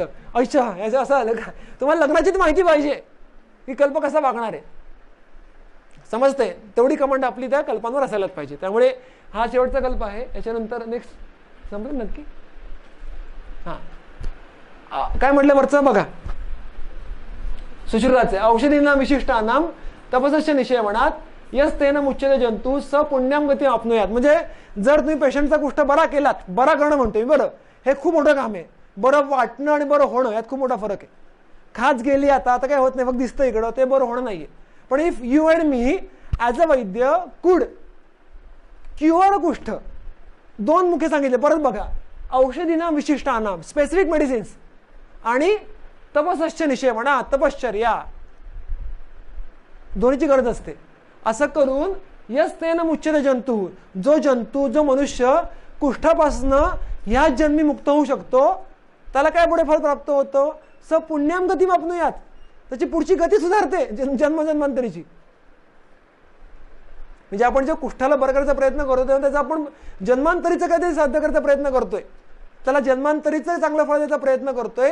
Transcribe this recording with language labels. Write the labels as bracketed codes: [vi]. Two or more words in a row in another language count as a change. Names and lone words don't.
[mr] अच्छा, याचं असं आलं का? तुम्हाला लग्नाचीच माहिती पाहिजे की कल्प कसा वागणार आहे, समजते? तेवढी कमांड आपली त्या कल्पांवर असायलाच पाहिजे. त्यामुळे हा शेवटचा कल्प आहे. याच्यानंतर नेक्स्ट संपलं नक्की. हा काय म्हटलं वरचं बघा, [sa] सुश्रुताचे औषधींना विशिष्ट नाम तपसस्य निषेवणात यस तेन मुच्यते जंतू स पुण्याम गती आपनुयात. [mr] म्हणजे जर तुम्ही पेशंटचा कुष्ठ बरा केलात, बरा करणं म्हणतोय बरं, हे खूप मोठं काम आहे. बरं वाटणं आणि बरं होणं यात खूप मोठा फरक आहे. खाज गेली आता काय होत नाही, फक्त दिसतं इकडं, ते बरं होणं नाहीये. [en] पण if you and me as a वैद्य could cure कुष्ठ, [mr] दोन मुखे सांगितले. परत बघा, [sa] औषधीना विशिष्ट नाम, [en] specific medicines, [mr] आणि [sa] तपसस्य निषेवणा, [mr] तपश्चर्या, दोन्हीची गरज असते. असं करून [sa] यस तेन मुच्यते जंतू, [mr] जो मनुष्य कुष्ठापासनं ह्याच जन्मी मुक्त होऊ शकतो, त्याला काय पुढे फळ प्राप्त होतं? [sa] स पुण्याम गती आपनुयात, [mr] त्याची पुढची गती सुधारते जन्मजन्मांतरीची. म्हणजे आपण जे कुष्ठाला बरं करायचा प्रयत्न करतोय, त्याचा आपण जन्मांतरीचं काहीतरी साध्य करायचा प्रयत्न करतोय, त्याला जन्मांतरीचं चांगलं फळ द्यायचा प्रयत्न करतोय.